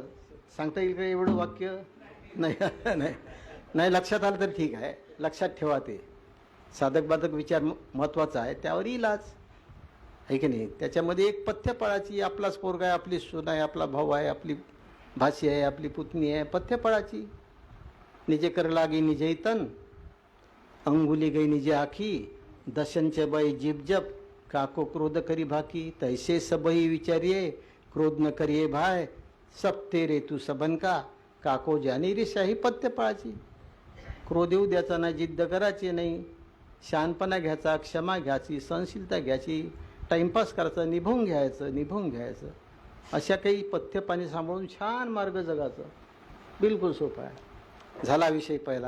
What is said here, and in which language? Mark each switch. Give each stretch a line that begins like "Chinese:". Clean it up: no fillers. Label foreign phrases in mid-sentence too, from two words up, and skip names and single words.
Marathi: सांगता येईल का एवढं वाक्य? नाही नाही नाही लक्षात आलं तर ठीक आहे. लक्षात ठेवा, ते साधक बाधक विचार महत्त्वाचा आहे, त्यावर इलाज आहे की नाही. त्याच्यामध्ये एक पथ्य पाळायची. आपलाच पोरगा आहे, आपली सून आहे, आपला भाऊ आहे, आपली भाची आहे, आपली पुतणी आहे. पथ्य पाळायची.
Hindi: निजे कर लागी निजे तन, अंगुली गई निजे आखी, दशनचे बाई जीप जप, काको क्रोध करी भाकी, तैसे सबही विचारिये, क्रोध न करिये भाय, सब तेरे तू सबन का, काको जानी रे शाही.
Marathi: पथ्य पाळायची. क्रोध येऊ द्यायचा नाही, जिद्द करायची नाही, शहाणपणा घ्यायचा, क्षमा घ्यायची, सहनशीलता घ्यायची, टाइमपास करायचा, निभवून घ्यायचं. अशा काही पथ्य पाणी सांभाळून छान मार्ग जगाचं. बिलकुल सोपा आहे. झाला विषय पहिला.